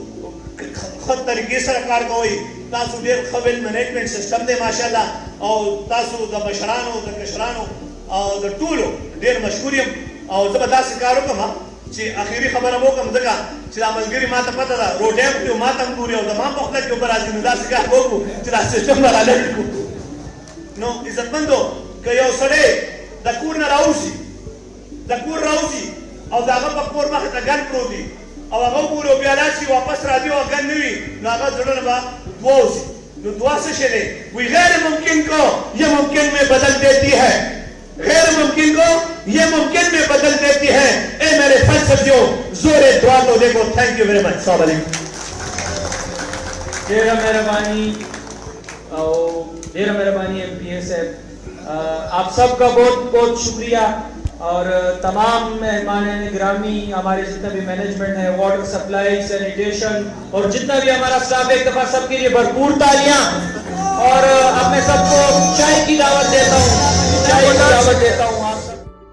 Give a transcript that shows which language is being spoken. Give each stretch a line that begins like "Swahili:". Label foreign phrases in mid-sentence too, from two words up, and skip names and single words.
Pashto: ښه طریقې سره کار کوئ تاسو ډېر ښه ویل
English: management system
Pashto: دی ماشاءالله او تاسو د مشرانو د کشرانو او د ټولو ډېر مشهور یم او زه به داسې کار وکړم چې اخري خبره مو وکړم ځکه چې دا ملګري ما ته پته ده روټۍ هم خوري ما ته هم ګوري او زما په خوله کې اوبه راځي نو داسې کار به وکړو چې دا سسټم به رالټ کړو نو عزتمندو که یو سړی د کور نه راوځي او د هغه په کور مخې ته ګن پروت وي او هغه وګوري او بیا راشي واپس راځي او ګن نه وي نو هغه زړه نه به دعا وځي نو دعا څه شی دی وی
Urdu: غیر ممکن کو یہ ممکن میں بدل دیتی ہے غیر ممکن کو یہ ممکن میں بدل دیتی ہے اے میرے فلسفیوں زور دعا تو دیکھو
English: thank you very much
Arabic: السلام علیکم
Pashto: ډېره مهربانی
Urdu: ایم پی اے صاحب آپ سب کا بہت بہت شکریہ اور تمام مہمان گرامی ہمارے جتنا بھی مینجمنٹ ہے
English: water supply sanitation
Urdu: اور جتنا بھی ہمارا اسٹاف ایک دفعہ سب کے لیے بھرپور تالیاں اور اب میں سب کو چائے کی دعوت دیتا ہوں آپ سب